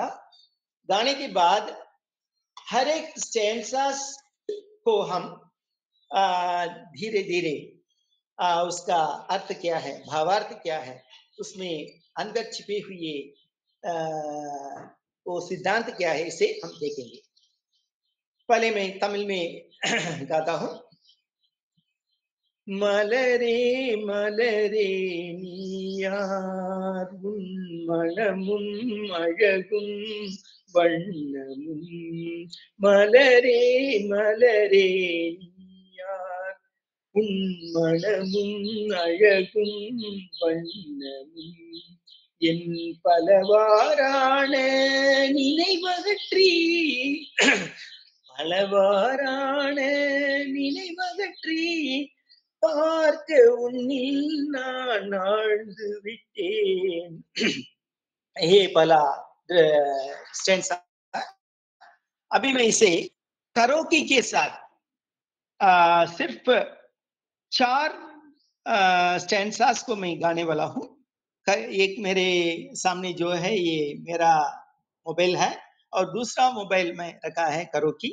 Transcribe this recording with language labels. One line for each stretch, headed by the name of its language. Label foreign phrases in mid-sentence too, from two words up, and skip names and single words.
Hindi: गाने के बाद हर एक स्टैंड्स को हम धीरे धीरे उसका अर्थ क्या है, भावार्थ क्या है, उसमें अंदर छिपे हुए वो सिद्धांत क्या है, इसे हम देखेंगे। पहले मैं तमिल में गाता हूँ।
Tamil: மலரே மலரே நீயார் உன் மனமும் அழகும் வண்ணமும் மலரே மலரே நீயார் உன் மனமும் அழகும் வண்ணமும் என் பலவாறான நினைவகற்றி பலவாறான நினைவகற்றி பார்க்க உன்னில் நான் ஆழ்ந்து விட்டேன்.
Hindi: ये पहला स्टेंसा। अभी मैं इसे करोकी के साथ सिर्फ 4 स्टेंसास को मैं गाने वाला हूँ। एक मेरे सामने जो है ये मेरा मोबाइल है और दूसरा मोबाइल में रखा है करोकी।